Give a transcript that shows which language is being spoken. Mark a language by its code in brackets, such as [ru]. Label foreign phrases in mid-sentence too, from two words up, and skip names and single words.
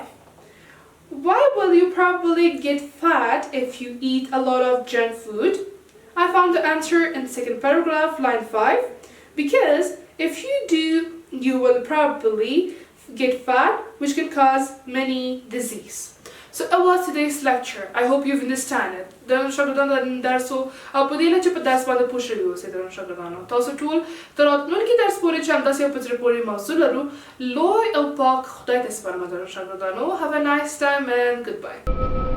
[en] Why will you probably get fat if you eat a lot of junk food? I found the answer in the second paragraph, line 5, because if you do, you will probably get fat, which can cause many disease. So that was today's lecture. I hope you've understand it. [ps] درنو شاګردانو د درس او په دې لچ په درس باندې پوه شوي اوسئ. درنو شاګردانو تاسو ټول تر راتلونکي درس پورې چې همداسې یو په زړه پورې موضوع لرو لوی او پاک خدای ته سپارم. درنو شاګردانو [en] have a nice time and goodbye.